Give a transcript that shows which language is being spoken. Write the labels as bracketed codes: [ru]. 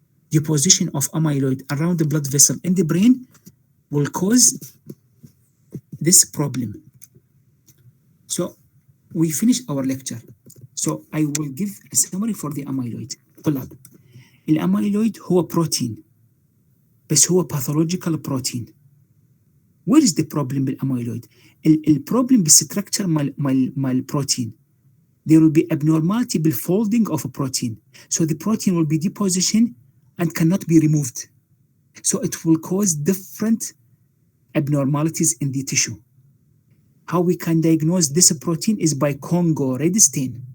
[en] Deposition of amyloid around the blood vessel in the brain will cause this problem. So we finish our lecture. So I will give a summary for the amyloid. [ar] طلاب, الاميلويد هو protein, بس هو [en] pathological protein. Where is the problem بالاميلويد? [ar] البروبلم بالستركتشر مال protein. [en] There will be abnormality بالfolding of a protein. So the protein will be deposition and cannot be removed. So it will cause different abnormalities in the tissue. How we can diagnose this protein is by Congo red stain.